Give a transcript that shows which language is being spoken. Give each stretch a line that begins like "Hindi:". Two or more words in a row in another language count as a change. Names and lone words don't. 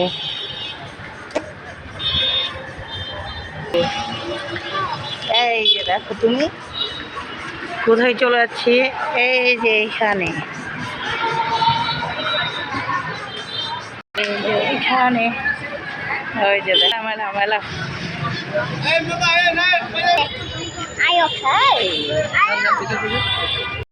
Bangla: এই যে দেখো, তুমি কোথায় চলে যাচ্ছি? এই যে এইখানে, এই যে এইখানে, ওই যে মেলা মেলা।
Vietnamese: Em nó bay lên đây. Ai học thế? Ai học?